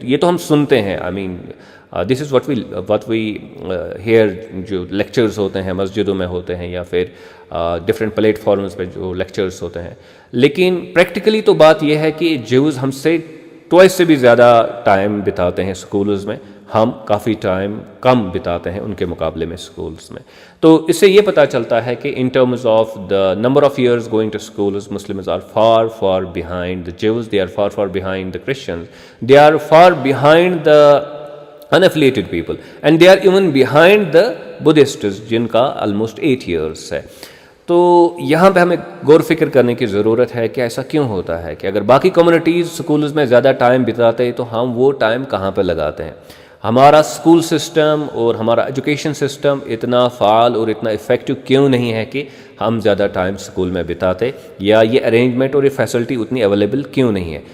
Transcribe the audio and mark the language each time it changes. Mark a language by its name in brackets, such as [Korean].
[Urdu] یہ تو ہم سنتے ہیں, [English] I mean this is what we hear, [Urdu] جو لیکچرز ہوتے ہیں مسجدوں میں ہوتے ہیں یا پھر ڈفرینٹ پلیٹ فارمز پہ جو لیکچرز ہوتے ہیں. لیکن پریکٹیکلی تو بات یہ ہے کہ جیوز ہم سے ٹوائس سے بھی زیادہ ٹائم بتاتے ہیں سکولز میں, ہم کافی ٹائم کم بتاتے ہیں ان کے مقابلے میں سکولز میں. تو اس سے یہ پتہ چلتا ہے کہ [English] in terms of the number of years going to schools Muslims are far behind the Jews, they are far behind the Christians, they are far behind the unaffiliated people, and they are even behind the Buddhists [Urdu] جن کا [English] almost 8 years [Urdu] ہے. تو یہاں پہ ہمیں غور فکر کرنے کی ضرورت ہے کہ ایسا کیوں ہوتا ہے کہ اگر باقی کمیونٹیز سکولز میں زیادہ ٹائم بتاتے ہیں تو ہم وہ ٹائم کہاں پہ لگاتے ہیں. ہمارا اسکول سسٹم اور ہمارا ایجوکیشن سسٹم اتنا فعال اور اتنا افیکٹو کیوں نہیں ہے کہ ہم زیادہ ٹائم اسکول میں بتاتے, یا یہ ارینجمنٹ اور یہ فیسلٹی اتنی اویلیبل کیوں نہیں ہے.